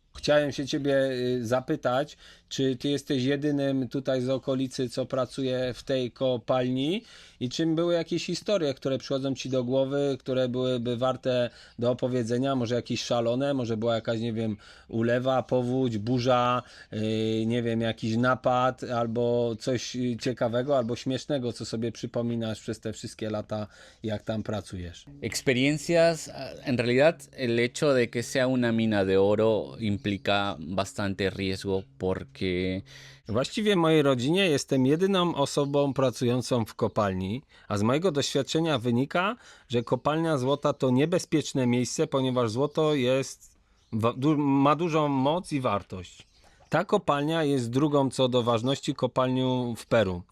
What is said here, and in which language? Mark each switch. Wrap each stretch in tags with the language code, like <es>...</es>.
<pl>Chciałem się ciebie zapytać, czy ty jesteś jedynym tutaj z okolicy, co pracuje w tej kopalni i czy były jakieś historie, które przychodzą ci do głowy, które byłyby warte do opowiedzenia, może jakieś szalone, może była jakaś, nie wiem, ulewa, powódź, burza, nie wiem, jakiś napad, albo coś ciekawego, albo śmiesznego, co sobie przypominasz przez te wszystkie lata, jak tam pracujesz.</pl> <es>Experiencias, en realidad el hecho de que sea una mina de oro implica bastante riesgo porque</es> <pl>Właściwie w mojej rodzinie jestem jedyną osobą pracującą w kopalni, a z mojego doświadczenia wynika, że kopalnia złota to niebezpieczne miejsce, ponieważ złoto ma dużą moc i wartość. Ta kopalnia jest drugą co do ważności kopalnią w Peru.</pl>